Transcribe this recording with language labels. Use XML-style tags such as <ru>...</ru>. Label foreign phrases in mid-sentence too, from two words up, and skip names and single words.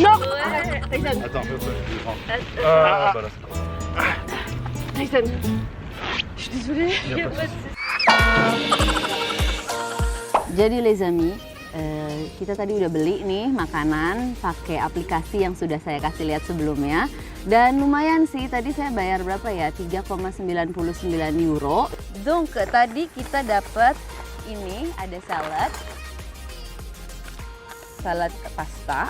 <fr>Non. Attends, je vais prendre. Tyson. Je suis désolée.</fr> <id>Jadi</id> <fr>les amis,</fr> <id>kita tadi udah beli nih makanan pakai aplikasi yang sudah saya kasih lihat sebelumnya. Dan lumayan sih, tadi saya bayar berapa ya? 3,99 euro. Donc tadi kita dapat ini ada salad pasta.</id>